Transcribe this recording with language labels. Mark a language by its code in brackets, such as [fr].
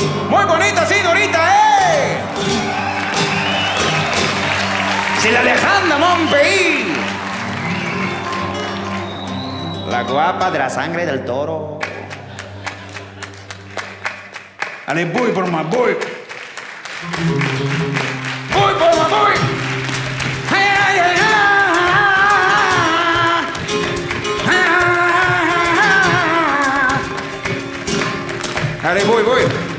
[es] Muy bonita, señorita, ¿eh? [fr] C'est la légende de mon pays. [es] La guapa de la sangre del toro. [fr] Allez, bouille pour moi, bouille. Bouille pour moi, bouille. Aïe, aïe, aïe, aïe. Allez, bouille, bouille.